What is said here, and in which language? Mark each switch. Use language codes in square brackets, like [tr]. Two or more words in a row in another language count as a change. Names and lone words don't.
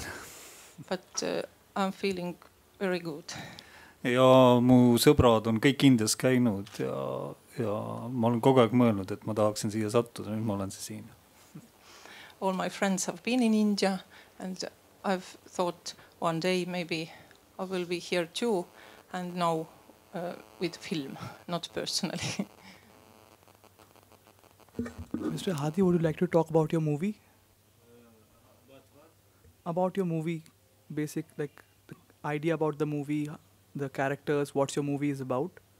[en] But I'm feeling very good. [et] Ja mu sõbrad on kõik Indias käinud ja ma olen kogu aeg mõelnud, et ma tahaksin siia sattuda, nüüd ma olen siin. [en] All my friends have been in India, and I've thought one day maybe I will be here too, and now with film, not personally. Mr. Hadi, would you like to talk about your movie? About your movie, basic, like the idea about the movie, the characters, what's your movie is about?